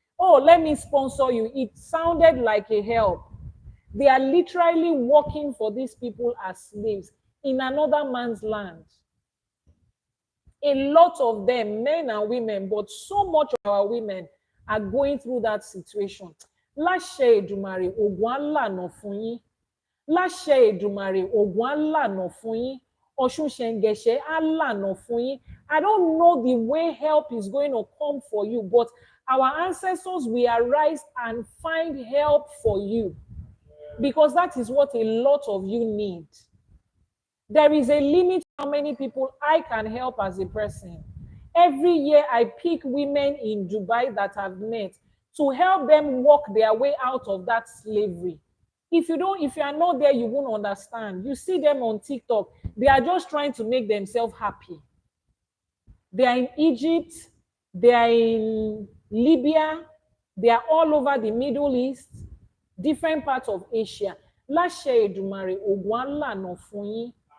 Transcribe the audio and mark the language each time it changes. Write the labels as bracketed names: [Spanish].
[English] Oh, let me sponsor you. It sounded like a help. They are literally working for these people as slaves in another man's land. A lot of them, men and women, but so much of our women are going through that situation. [Yoruba] Láṣẹ Èdùmàrè, ògùn á lànà fún yín. Láṣẹ Èdùmàrè, ògùn á lànà fún yín. Ọ̀ṣun Ṣẹ̀ǹgẹ̀ṣẹ̀ á lànà fún yín. [English] I don't know the way help is going to come for you, but our ancestors will arise and find help for you, because that is what a lot of you need. There is a limit to how many people I can help as a person. Every year I pick women in Dubai that I've met to help them walk their way out of that slavery. If you are not there, you won't understand. You see them on TikTok, they are just trying to make themselves happy. They are in Egypt, they are in Libya, they are all over the Middle East, different parts of Asia. [Yoruba] Láṣẹ Èdùmàrè, ògùn á lànà fún yín.